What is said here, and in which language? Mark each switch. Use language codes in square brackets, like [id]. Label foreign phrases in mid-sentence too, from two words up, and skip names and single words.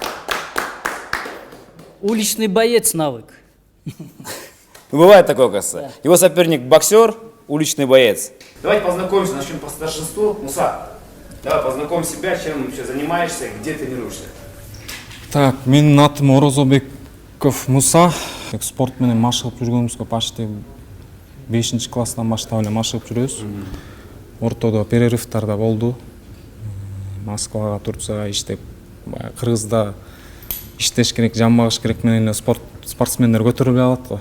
[ru] Уличный боец, навык. Бывает такое, кажется. Его соперник боксер, уличный боец. Давайте познакомимся, начнем по старшинству. Муса, давай познакомь себя, чем вообще занимаешься, где тренируешься. Так, [ky] менин атым Орозобеков Муса. Спорт менен машыгып жүргөнүбүзгө почти 5 класстан баштап эле машыгып жүрөбүз. Ортодо перерывтарда болду. Москвага, Турцияга иштеп, Кыргызда иштеш керек, жамбагыш керек менен эле спортсмендер көтөрүлүп алат го.